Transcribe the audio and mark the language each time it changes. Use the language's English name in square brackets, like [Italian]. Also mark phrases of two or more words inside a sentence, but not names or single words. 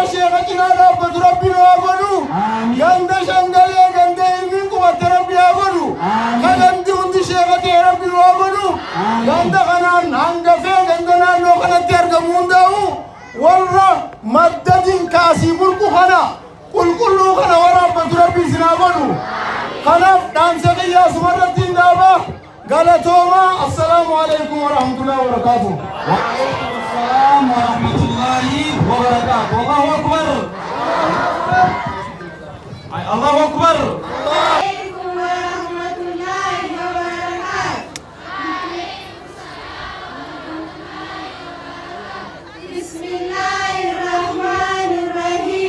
[Oromo] sheeka cinaa dhaabbatu rabbi nu haa godhu ganda shangalee ganda ilmiin qubatte rabbi haa godhu kadhanti hundi sheeka ta'e rabbi nu haa godhu ganda kanaan hangafee ganda naannoo kanatti argamu hundaa'u warra maddadin kaasii burqu kana qulqulluu kana waraabbatu rabbi isin haa godhu kanaaf dhaamsa qiyyaa sumarratti hin dhaaba galatooma [Arabic] السلام عليكم ورحمة الله وبركاته السلام ورحمة الله وبركاته. الله أكبر. الله أكبر. عليكم ورحمة الله وبركاته. بسم الله الرحمن الرحيم.